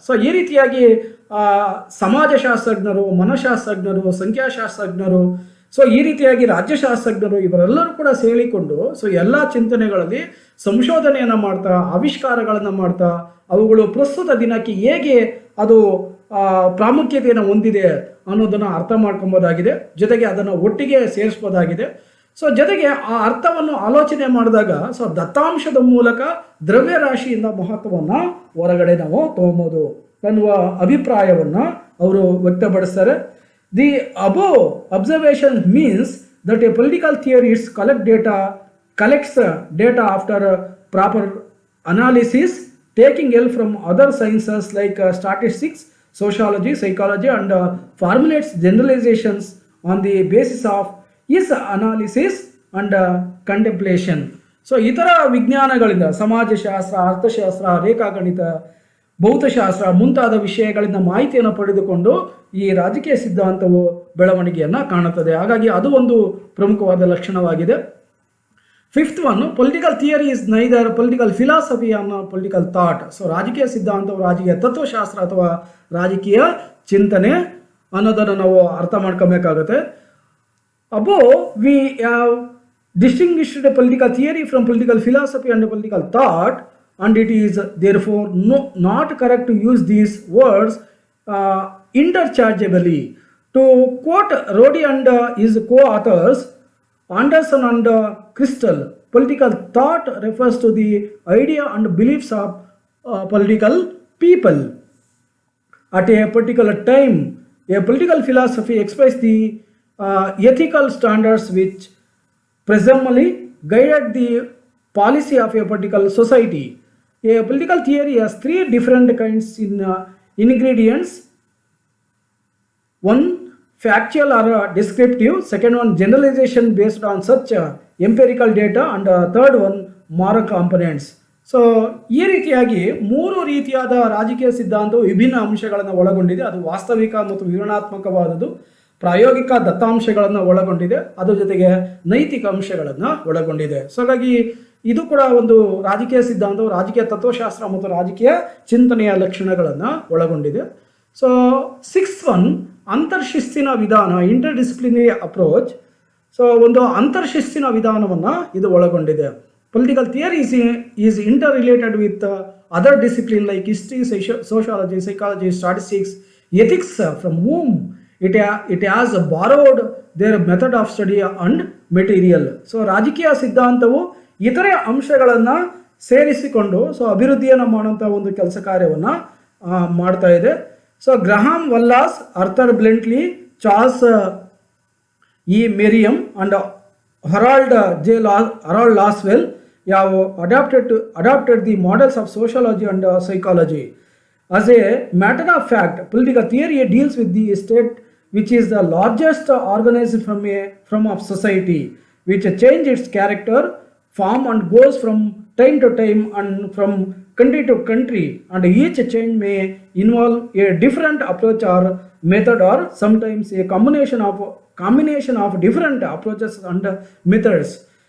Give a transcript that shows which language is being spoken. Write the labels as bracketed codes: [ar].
[kn] So ಈ ರೀತಿಯಾಗಿ ಸಮಾಜಶಾಸ್ತ್ರಜ್ಞರು, ಮನಃಶಾಸ್ತ್ರಜ್ಞರು, ಸಂಖ್ಯಾಶಾಸ್ತ್ರಜ್ಞರು, ಸೊ ಈ ರೀತಿಯಾಗಿ ರಾಜ್ಯಶಾಸ್ತ್ರಜ್ಞರು ಇವರೆಲ್ಲರೂ ಕೂಡ ಸೇರಿಕೊಂಡು ಸೊ ಎಲ್ಲ ಚಿಂತನೆಗಳಲ್ಲಿ ಸಂಶೋಧನೆಯನ್ನು ಮಾಡ್ತಾ, ಆವಿಷ್ಕಾರಗಳನ್ನು ಮಾಡ್ತಾ, ಅವುಗಳು ಪ್ರಸ್ತುತ ದಿನಕ್ಕೆ ಹೇಗೆ ಅದು ಪ್ರಾಮುಖ್ಯತೆಯನ್ನು ಹೊಂದಿದೆ ಅನ್ನೋದನ್ನು ಅರ್ಥ ಮಾಡ್ಕೊಬೋದಾಗಿದೆ. ಜೊತೆಗೆ ಅದನ್ನು ಒಟ್ಟಿಗೆ ಸೇರಿಸ್ಬೋದಾಗಿದೆ. ಸೊ ಜೊತೆಗೆ ಆ ಅರ್ಥವನ್ನು ಆಲೋಚನೆ ಮಾಡಿದಾಗ ಸೊ ದತ್ತಾಂಶದ ಮೂಲಕ ದ್ರವ್ಯರಾಶಿಯಿಂದ ಮಹತ್ವವನ್ನು ಹೊರಗಡೆ ನಾವು ತಗೊಬೋದು ಅನ್ನುವ ಅಭಿಪ್ರಾಯವನ್ನು ಅವರು ವ್ಯಕ್ತಪಡಿಸ್ತಾರೆ. [en] The above observation means that a political theorist collects data after proper analysis, taking help from other sciences like statistics, sociology, psychology, and formulates generalizations on the basis of his analysis and contemplation. [kn] So ಇತರ ವಿಜ್ಞಾನಗಳಿಂದ ಸಮಾಜಶಾಸ್ತ್ರ, ಅರ್ಥಶಾಸ್ತ್ರ, ರೇಖಾಗಣಿತ, ಭೌತಶಾಸ್ತ್ರ ಮುಂತಾದ ವಿಷಯಗಳಿಂದ ಮಾಹಿತಿಯನ್ನು ಪಡೆದುಕೊಂಡು ಈ ರಾಜಕೀಯ ಸಿದ್ಧಾಂತವು ಬೆಳವಣಿಗೆಯನ್ನು ಕಾಣುತ್ತದೆ. ಹಾಗಾಗಿ ಅದು ಒಂದು ಪ್ರಮುಖವಾದ ಲಕ್ಷಣವಾಗಿದೆ. [en] Fifth one, political theory is neither political philosophy nor political thought. [kn] ಸೊ ರಾಜಕೀಯ ಸಿದ್ಧಾಂತವು ರಾಜಕೀಯ ತತ್ವಶಾಸ್ತ್ರ ಅಥವಾ ರಾಜಕೀಯ ಚಿಂತನೆ ಅನ್ನೋದನ್ನು ನಾವು ಅರ್ಥ ಮಾಡ್ಕೊಬೇಕಾಗುತ್ತೆ. [en] Above, we have distinguished political theory from political philosophy and political thought, and it is therefore not correct to use these words interchangeably. To quote Rodi and his co-authors, Anderson and Crystal, political thought refers to the idea and beliefs of political people at a particular time. A political philosophy expresses the ethical standards which presumably guided the policy of a particular society. A political theory has three different kinds in ingredients. One, factual or descriptive. Second one, generalization based on such empirical data. And third one, moral components. [kn] So ಈ ರೀತಿಯಾಗಿ ಮೂರು ರೀತಿಯಾದ ರಾಜಕೀಯ ಸಿದ್ಧಾಂತವು ವಿಭಿನ್ನ ಅಂಶಗಳನ್ನು ಒಳಗೊಂಡಿದೆ. ಅದು ವಾಸ್ತವಿಕ ಮತ್ತು ವಿವರಣಾತ್ಮಕವಾದದ್ದು, ಪ್ರಾಯೋಗಿಕ ದತ್ತಾಂಶಗಳನ್ನು ಒಳಗೊಂಡಿದೆ, ಅದರ ಜೊತೆಗೆ ನೈತಿಕ ಅಂಶಗಳನ್ನು ಒಳಗೊಂಡಿದೆ. ಸೊ ಹಾಗಾಗಿ ಇದು ಕೂಡ ಒಂದು ರಾಜಕೀಯ ಸಿದ್ಧಾಂತವು ರಾಜಕೀಯ ತತ್ವಶಾಸ್ತ್ರ ಮತ್ತು ರಾಜಕೀಯ ಚಿಂತನೆಯ ಲಕ್ಷಣಗಳನ್ನು ಒಳಗೊಂಡಿದೆ. ಸೊ [en] sixth one, [kn] ಅಂತರ್ಶಿಸ್ತಿನ ವಿಧಾನ, [en] Interdisciplinary approach. [kn] ಸೊ ಒಂದು ಅಂತರ್ಶಿಸ್ತಿನ ವಿಧಾನವನ್ನು ಇದು ಒಳಗೊಂಡಿದೆ. [en] Political theory is interrelated with other disciplines like history, sociology, psychology, statistics, ethics, from whom it has borrowed their method of study and material. [kn] So ರಾಜಕೀಯ ಸಿದ್ಧಾಂತವು ಇತರೆ ಅಂಶಗಳನ್ನು ಸೇರಿಸಿಕೊಂಡು ಸೊ ಅಭಿವೃದ್ಧಿಯನ್ನು ಮಾಡುವಂಥ ಒಂದು ಕೆಲಸ ಕಾರ್ಯವನ್ನು ಮಾಡ್ತಾ ಇದೆ. [en] So Graham Wallas, Arthur Bentley, Charles E Merriam and Harold Laswell have adopted the models of sociology and psychology. As a matter of fact, political theory deals with the state, which is the largest organized from of society, which change its character, form and goals from time to time and from country to country, and each change may involve a different approach or method, or sometimes a combination of different approaches and methods.